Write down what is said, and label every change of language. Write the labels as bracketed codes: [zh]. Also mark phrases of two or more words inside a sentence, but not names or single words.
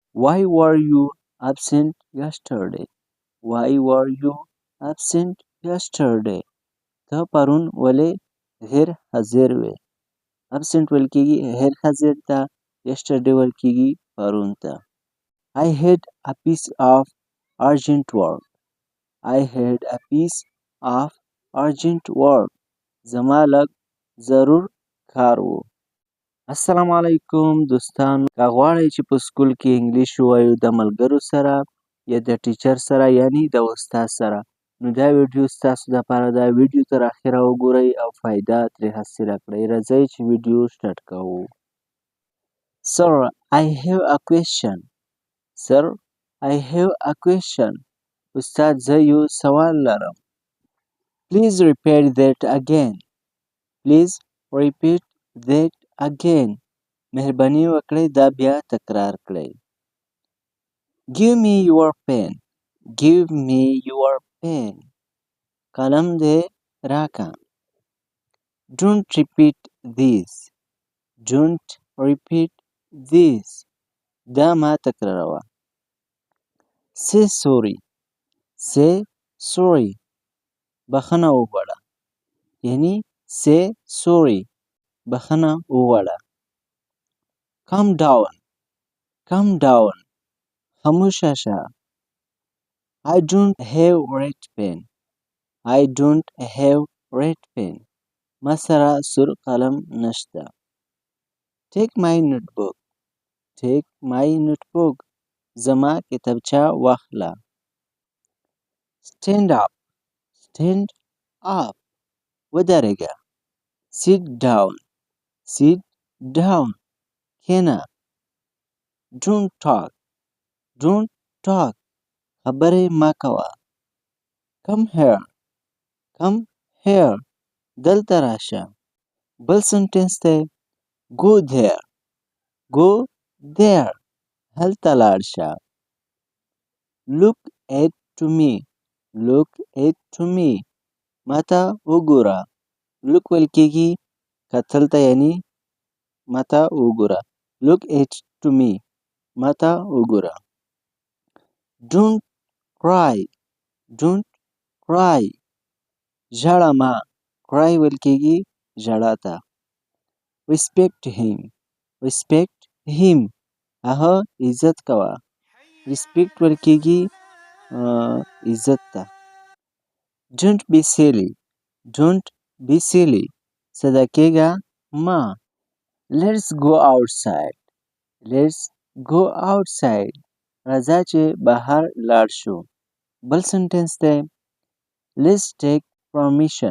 [en] Why were you absent yesterday? Why were you absent yesterday? [ps] ته پرون ولې غیر حاضر وې. absent ویل کېږي غیر حاضر ته. yesterday ویل کېږي پرون ته. [en] I had a piece of urgent work. I had a piece of urgent work. [ps] زما لږ ضرور کار و. السلام علیکم دوستانو. که غواړئ چې په سکول کې انګلیش ووایو د ملګرو سره یا د ټیچر سره یعنی د استاد سره، نو دا ویډیو ستاسو دپاره ده. ویډیو تر اخره وګورئ او فایده ترې حاصله کړئ. راځئ چې ویډیو سټارټ کوو. [en] Sir, I have a question. Sir, I have a question. [ps] استاد زه یو سوال لرم. [en] Please repeat that again. Please repeat that again. [ps] مهرباني وکړئ دا بیا تکرار کړئ. [en] Give me your pen. Give me your pen. [ps] قلم دې راکا. [en] Don't repeat this. Don't repeat this. [ps] دا ما تکراروه. [en] Say sorry. Say sorry. [ps] بخښنه وغواړه. [en] یعنی say sorry. [ps] بخښنه وغواړه. [en] Calm down. Calm down. [ps] خاموشه شه. [en] I don't have red pen. I don't have red pen. [ps] ما سره سور قلم نشته. [en] Take my notebook. Take my notebook. [ps] زما کتابچه واخله. [en] Stand up. Stand up. ودرېږه. Sit down. Sit down. کښېنه. Don't talk. Don't talk. [ps] خبرې مه کوه. [en] Come here. Come here. [ps] دلته راشه. بل سنټنس دی. [en] Go there. Go there. [ps] هلته لاړ شه. [en] Look at to me. Look at to me. [ps] ماته وګوره. Look ویل کېږي کتل ته یعنی ماته وګوره. [en] Look at to me. [ps] ماته وګوره. [en] Don't cry. Don't cry. [ps] ژاړه مه. Cry ویل کېږي ژړا ته. [en] Respect him. Respect him. [ps] هغه عزت کوه. Respect ویل کېږي عزت ته. [en] Don't be silly. Don't be silly. [ps] صدا کېږه مه. [en] Let's go outside. Let's go outside. [ps] راځه چې بهر لاړ شو. بل سنټنس دی. [en] Let's take permission.